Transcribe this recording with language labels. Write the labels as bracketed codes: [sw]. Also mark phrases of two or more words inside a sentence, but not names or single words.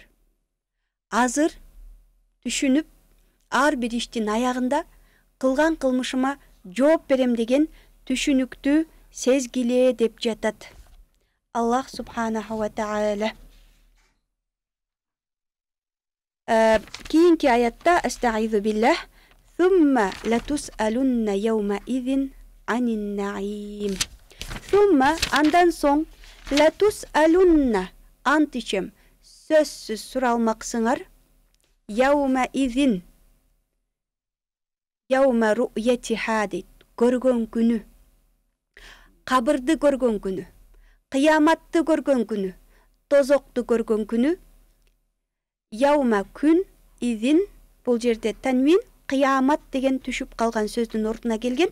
[ky] Азыр түшүнүп, ар бир иштин аягында кылган кылмышыма жооп берем деген түшүнүктү сезгиле деп жатат [ar] الله سبحانه وتعالى. [ky] Кийинки аятта [ar] أستعيذ بالله ثم لتسألن يومئذ عن النعيم». Сумма, [ky] андан соң, латусалунна, ант ичем, сөзсүз суралмаксыңар, [ar] يومئذ, يوم رؤيتها [ky] дейт, көргөн күнү, кабырды көргөн күнү, кыяматты көргөн күнү, тозокту көргөн күнү. Яума күн, изин, бул жерде танвин, кыямат деген түшүп калган сөздүн ордуна келген.